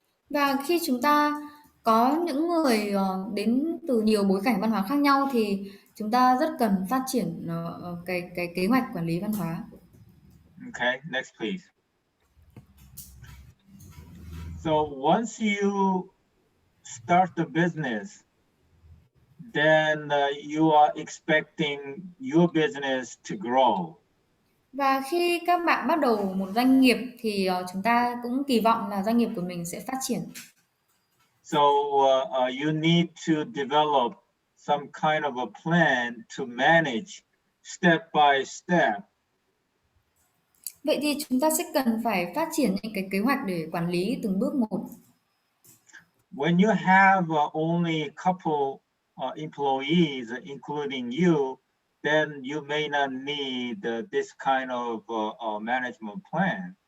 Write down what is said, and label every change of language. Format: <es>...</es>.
<vi>Và khi chúng ta có những người đến từ nhiều bối cảnh văn hóa khác nhau thì chúng ta rất cần phát triển cái kế hoạch quản lý văn hóa.</vi> <en>Okay, next please. So once you start the business, then you are expecting your business to grow.</en> <vi>Và khi các bạn bắt đầu một doanh nghiệp thì chúng ta cũng kỳ vọng là doanh nghiệp của mình sẽ phát triển.</vi> <en>So you need to develop some kind of a plan to manage step by step.</en> <vi>Vậy thì chúng ta sẽ cần phải phát triển những cái kế hoạch để quản lý từng bước một.</vi> <en>When you have only couple employees, including you, then you may not need this kind of management plan.</en>